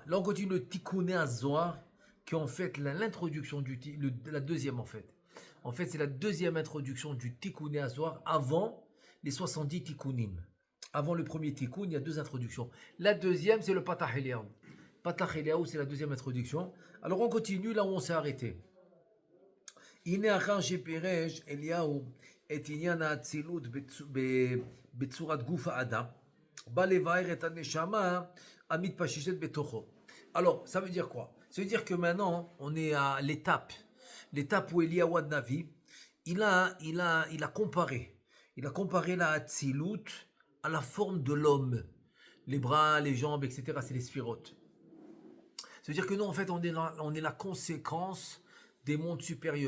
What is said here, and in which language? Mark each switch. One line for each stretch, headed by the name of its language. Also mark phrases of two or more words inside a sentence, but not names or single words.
French: Là, on continue le Tikkuné Zohar, qui est en fait l'introduction la deuxième en fait. En fait, c'est la deuxième introduction du Tikkuné Zohar avant les 70 Tikkunim. Avant le premier Tikkun, il y a deux introductions. La deuxième, c'est le Patah Eliyahu. Patah Eliyahu, c'est la deuxième introduction. Alors, on continue là où on s'est arrêté.
Hebrew: הנה אחר שפירש אליהו את עניין האצילות בצורת גוף האדם, בא לבאר את הנשמה המתפשטת בתוכו.
French: Alors, ça veut dire quoi? Ça veut dire que maintenant, on est à l'étape où Eliyahu Navi, il a comparé la Hatzilut à la forme de l'homme. Les bras, les jambes, etc., c'est les sphirotes. Ça veut dire que nous, en fait, on est la conséquence des mondes supérieurs.